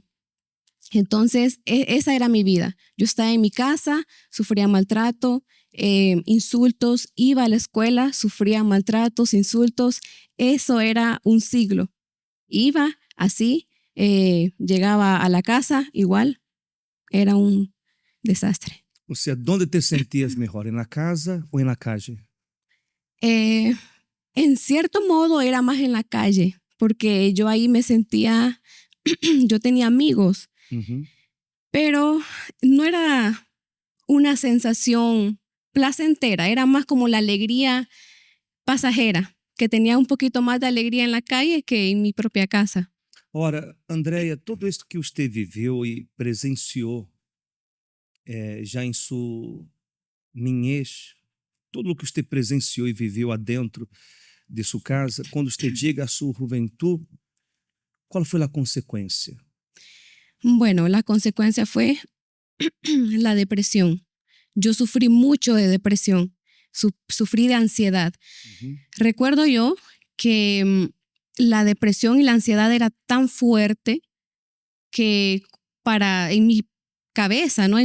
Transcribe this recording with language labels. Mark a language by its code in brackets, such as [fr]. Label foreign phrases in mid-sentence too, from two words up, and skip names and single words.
[es] Entonces, esa era mi vida. Yo estaba en mi casa, sufría maltrato, insultos, iba a la escuela, sufría maltratos, insultos. Eso era un siglo. Iba así, llegaba a la casa, igual, era un desastre. [pt] Ou seja, onde te sentias melhor, na casa ou na calle? [es] En cierto modo era más en la calle, porque yo ahí me sentía, yo tenía amigos, pero no era una sensación placentera, era más como la alegría pasajera, que tenía un poquito más de alegría en la calle que en mi propia casa. [pt] Ora, Andrea, tudo isso que você viveu e presenciou já em sua niñez, tudo o que você presenciou e viveu adentro de sua casa, quando você chega à sua juventude, qual foi a consequência? [es] Bueno, la consecuencia fue la depresión. Yo sufrí mucho de depresión, sufrí de ansiedad. Recuerdo yo que la depresión y la ansiedad era tan fuerte que en mi cabeza, ¿no?